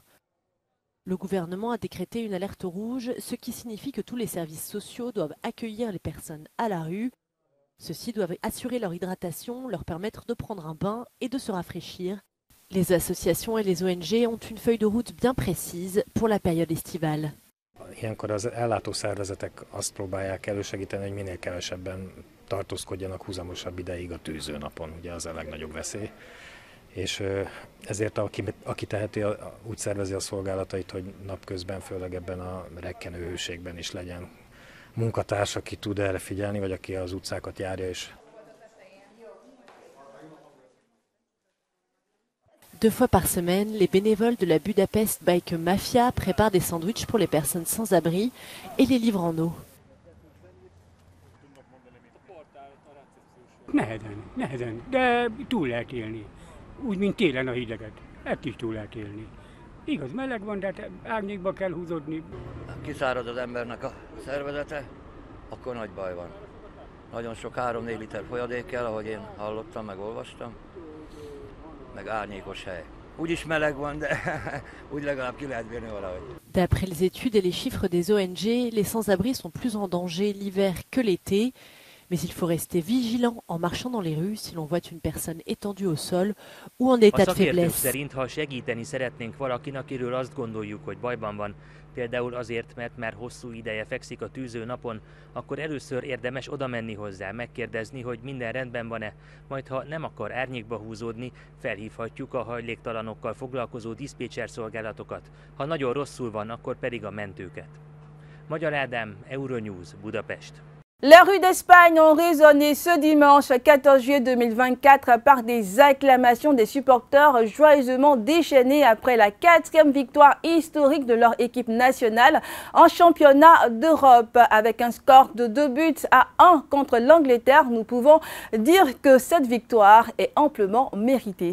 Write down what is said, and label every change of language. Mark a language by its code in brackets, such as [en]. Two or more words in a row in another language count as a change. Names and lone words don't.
[fr] Le gouvernement a décrété une alerte rouge, ce qui signifie que tous les services sociaux doivent accueillir les personnes à la rue. Ceux-ci doivent assurer leur hydratation, leur permettre de prendre un bain et de se rafraîchir. Les associations et les ONG ont une feuille de route bien précise pour la période estivale. [hu] Ilyenkor az ellátószervezetek azt próbálják elősegíteni, hogy minél kevesebben tartózkodjanak húzamosabb ideig a tűzőnapon, ugye az a legnagyobb veszély. És ezért aki teheti, úgy szervezi a szolgálatait, hogy napközben, főleg ebben a rekkenő hőségben is legyen munkatárs, aki tud erre figyelni, vagy aki az utcákat járja is. [fr] 2 fois par semaine, les bénévoles de la Budapest Bike Mafia préparent des sandwichs pour les personnes sans abri et les livrent en eau. [hu] Nehezen, de túl lehet élni. Úgy, mint télen a hideget. Ezt is túl lehet élni. Igaz, meleg van, de hát árnyékba kell húzódni. Kiszárad az embernek a szervezete, akkor nagy baj van. Nagyon sok 3-4 liter folyadék kell, ahogy én hallottam, meg olvastam. Meg árnyékos hely. Úgyis meleg van, de úgy legalább ki lehet bírni valahogy. [fr] D'après les études et les chiffres des ONG, les sans-abri sont plus en danger l'hiver que l'été. Mais il faut rester vigilant en marchant dans les rues si l'on voit une personne étendue au sol ou en état de faiblesse. [hu] Szerint, ha segíteni szeretnénk valakinek, akiről azt gondoljuk, hogy bajban van, például azért, mert már hosszú ideje fekszik a tűző napon, akkor először érdemes oda menni hozzá, megkérdezni, hogy minden rendben van-e, majd ha nem akar árnyékba húzódni, felhívhatjuk a hajléktalanokkal foglalkozó diszpécser szolgálatokat, ha nagyon rosszul van, akkor pedig a mentőket. Magyar Ádám, Euronews, Budapest. [fr] Les rues d'Espagne ont résonné ce dimanche 14 juillet 2024 par des acclamations des supporters joyeusement déchaînés après la 4e victoire historique de leur équipe nationale en championnat d'Europe. Avec un score de 2-1 contre l'Angleterre, nous pouvons dire que cette victoire est amplement méritée.